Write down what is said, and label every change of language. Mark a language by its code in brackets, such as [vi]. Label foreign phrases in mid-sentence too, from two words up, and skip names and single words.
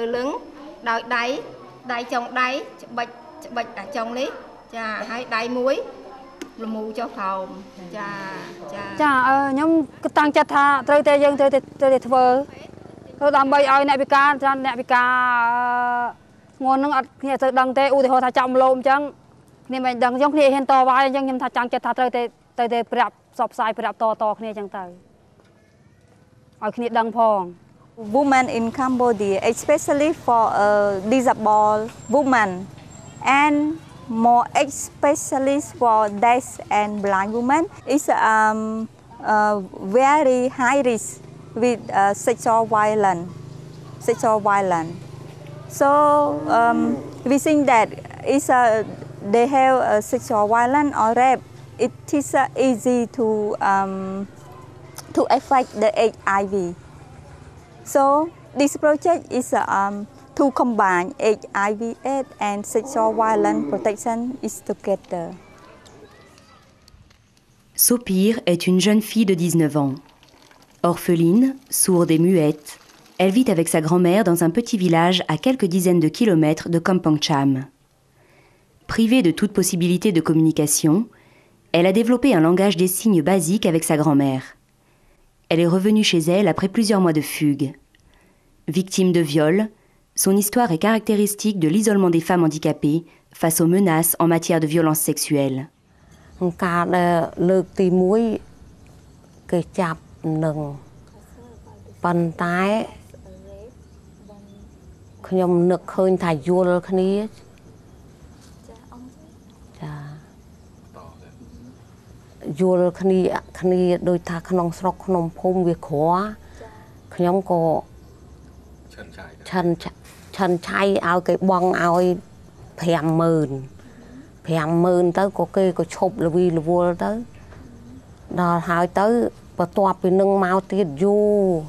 [km] លឹងដោយដៃចុងដៃច្បិចអាចុងនេះចាហើយដៃមួយលមូចុះក្រោមចាខ្ញុំតាំងចិត្តថាត្រូវតែយើងត្រូវតែធ្វើដើម្បីឲ្យអ្នកពិការអ្នកពិការងួននឹងអត់គ្នាទៅដឹងទេឧទាហរណ៍ថាចាប់លោមអញ្ចឹងគ្នាមិនដឹងអញ្ចឹងគ្នាហ៊ានតវ៉ាអញ្ចឹងខ្ញុំថាតាំងចិត្តថាត្រូវតែប្រាប់ផ្សព្វផ្សាយប្រាប់តគ្នាអញ្ចឹងទៅឲ្យគ្នាដឹងផង [en] Women in Cambodia, especially for disabled women and more especially for deaf and blind women, is very high risk with sexual violence. So we think that they have sexual violence or rape. It is easy to affect the HIV. So this project is to combine HIV/AIDS and sexual violence protection is together. [fr] Sopir est une jeune fille de 19 ans. Orpheline, sourde et muette, elle vit avec sa grand-mère dans un petit village à quelques dizaines de kilomètres de Kampong Cham. Privée de toute possibilité de communication, elle a développé un langage des signes basique avec sa grand-mère. Elle est revenue chez elle après plusieurs mois de fugue. Victime de viol, son histoire est caractéristique de l'isolement des femmes handicapées face aux menaces en matière de violence sexuelle. [km] ការលើកទី1គេចាប់នឹងប៉ុន្តែខ្ញុំនឹកឃើញថាយល់គ្នា ចាយល់គ្នាដូចថាក្នុងស្រុកក្នុងភូមិវាក្រខ្ញុំក៏ឆិនឆៃឲ្យគេបងឲ្យ 50000 ទៅក៏គេក៏ឈប់លវីលវល់ទៅដល់ហើយទៅបន្ទាប់ពីនឹងមកទៀតយូរ